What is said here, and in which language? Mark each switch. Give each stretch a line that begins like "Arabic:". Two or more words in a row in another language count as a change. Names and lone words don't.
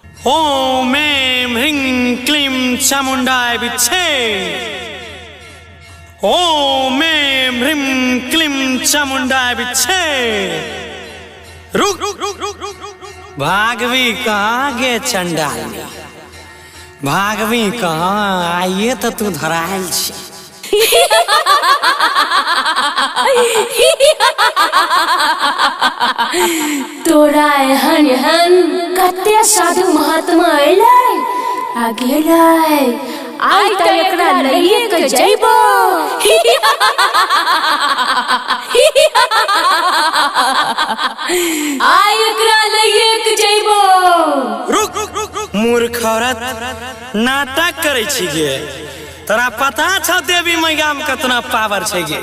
Sanskrit: ओम ऐं ह्रीं क्लीं चामुण्डाय विद्महे। ओम ऐं ह्रीं क्लीं चामुण्डाय विद्महे।
Maithili: रुक भागवी कहाँ गे चंडाल, भागवी कहाँ? आइए तो तू धरायल छी। तोरा एहन एहन कते साधु महात्मा अइलै आ गेलै, आइ त एकरा लइए के जइबो। आइ एकरा लइए के जइबो। रुक मूर्ख औरत, नाटक करे छी गे। तोरा पता छौ देवी मैया में कितना पावर छै गे?